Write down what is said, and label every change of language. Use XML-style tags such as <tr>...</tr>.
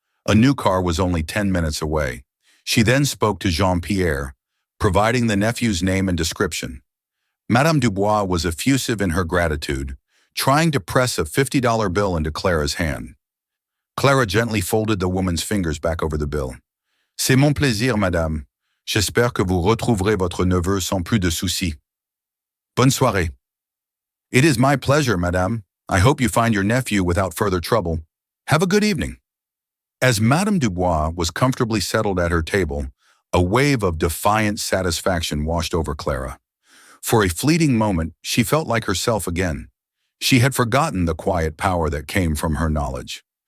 <en>A new car was only 10 minutes away. She then spoke to Jean-Pierre, providing the nephew's name and description. Madame Dubois was effusive in her gratitude, trying to press a $50 bill into Clara's hand. Clara gently folded the woman's fingers back over the bill.</en> <fr>C'est mon plaisir, madame. J'espère que vous retrouverez votre neveu sans plus de soucis. Bonne soirée.</fr> <en>It is my pleasure, madame. I hope you find your nephew without further trouble. Have a good evening. As Madame Dubois was comfortably settled at her table, a wave of defiant satisfaction washed over Clara. For a fleeting moment, she felt like herself again. She had forgotten the quiet power that came from her knowledge.</en>